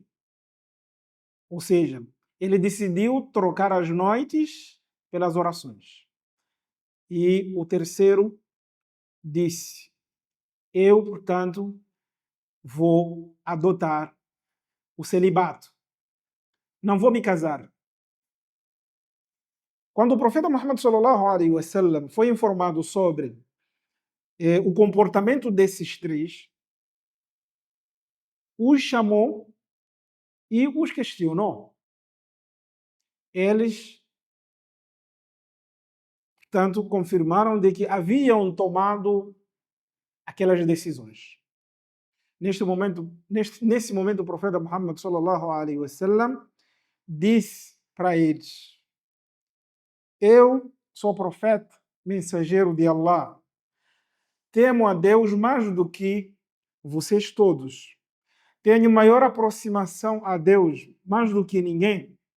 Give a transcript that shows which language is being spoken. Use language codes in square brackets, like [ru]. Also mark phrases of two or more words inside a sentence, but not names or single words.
[pt] Ou seja, ele decidiu trocar as noites pelas orações. E o terceiro disse: eu, portanto, vou adotar o celibato. Não vou me casar. Quando o profeta Muhammad [ar] sallallahu alaihi wasallam [pt] foi informado sobre o comportamento desses três, os chamou e os questionou. Eles, portanto, confirmaram de que haviam tomado aquelas decisões. Nesse momento, o profeta Muhammad [ar] sallallahu alaihi wasallam [pt] disse para eles: eu sou profeta, mensageiro de Allah. Temo a Deus mais do que vocês todos. Tenho maior aproximação a Deus mais do que ninguém.